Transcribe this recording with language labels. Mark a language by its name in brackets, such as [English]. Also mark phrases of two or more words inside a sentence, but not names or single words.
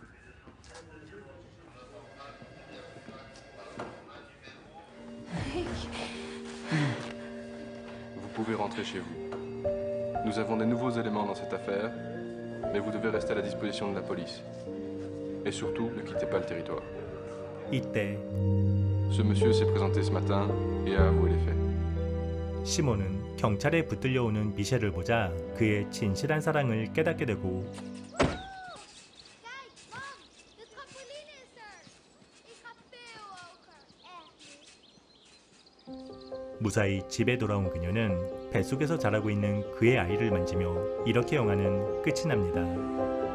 [French] Vous pouvez rentrer chez vous. Nous avons des nouveaux éléments dans cette affaire, mais vous devez rester à la disposition de la police. Et surtout, ne quittez pas le territoire. 이때 Ce monsieur s'est présenté ce matin et a avoué les faits. [Korean] 시몬은 경찰에 붙들려 오는 미셸을 보자 그의 진실한 사랑을 깨닫게 되고 무사히 집에 돌아온 그녀는 뱃속에서 자라고 있는 그의 아이를 만지며 이렇게 영화는 끝이 납니다.